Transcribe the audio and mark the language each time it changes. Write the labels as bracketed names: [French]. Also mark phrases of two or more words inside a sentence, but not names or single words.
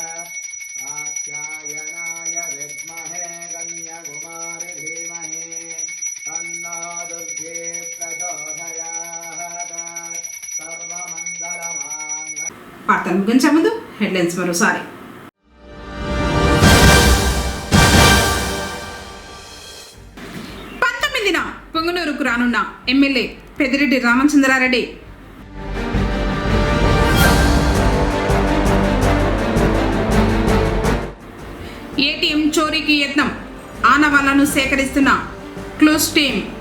[Sanskrit] कात्यायनाय विद्महे कन्याकुमारी धीमहि तन्नो दुर्गे प्रचोदयात् सर्वमङ्गलमाङ्गल्यं। [Telugu] వార్తలు ముగించే ముందు హెడ్లైన్స్ మరోసారి. పొంగనూరుకు రానున్న ఎమ్మెల్యే పెద్దిరెడ్డి రామచంద్రారెడ్డి. ఏటీఎం చోరీకి యత్నం, ఆనవాళ్లను సేకరిస్తున్న [English] clues team.